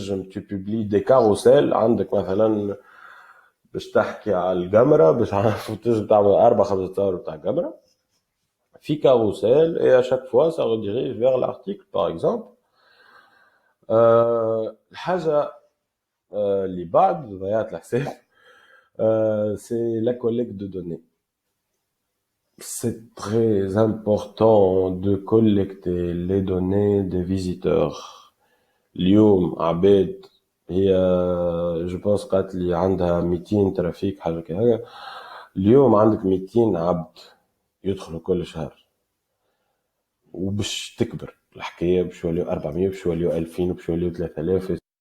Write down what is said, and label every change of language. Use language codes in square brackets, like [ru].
[fr] tu publies des carousels عندك مثلا باش تحكي على القمرة باش تنجم تعمل 4-5 صور تاع القمرة في carousel et à chaque fois ça redirige vers l'article par exemple. [ar] الحاجة اللي بعد ضيعت الحساب c'est la collecte de données. [fr] C'est très important de collecter les données des visiteurs. [ar] اليوم عباد هي je pense قالت لي عندها 200 ترافيك حاجة كهذا. اليوم عندك 200 عبد يدخلوا كل شهر وباش تكبر الحكايه، باش يوليو 400 باش يوليو 2000 باش يوليو 3000.